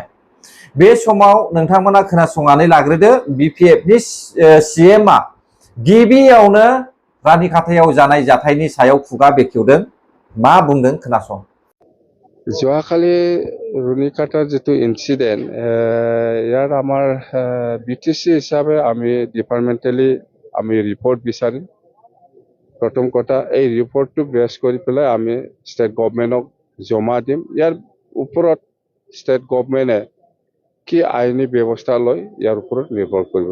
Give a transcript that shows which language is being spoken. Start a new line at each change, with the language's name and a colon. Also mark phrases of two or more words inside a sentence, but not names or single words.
Bodo: बे समाव नोंथांमोना खोनासंनानै लाग्रोदो। बिपिएफनि सीएमआ गिबियावनो रानिखाथायाव जानाय जाथायनि सायाव खुगा बेखेवदों। मा बुंदों खोनासं।
Assamese: যোৱাকালি ৰুনিকাটাৰ যিটো ইন্সিডেন্ট ইয়াৰ আমাৰ বিটিসি হিচাপে আমি ডিপাৰ্টমেণ্টেলি আমি ৰিপৰ্ট বিচাৰিম। প্ৰথম কথা এই ৰিপৰ্টটো বেছ কৰি পেলাই আমি
English: state governmentক
Assamese: জমা দিম। ইয়াৰ ওপৰত
English: state governmentে
Assamese: কি আইনী ব্যৱস্থা লয় ইয়াৰ ওপৰত নিৰ্ভৰ কৰিব।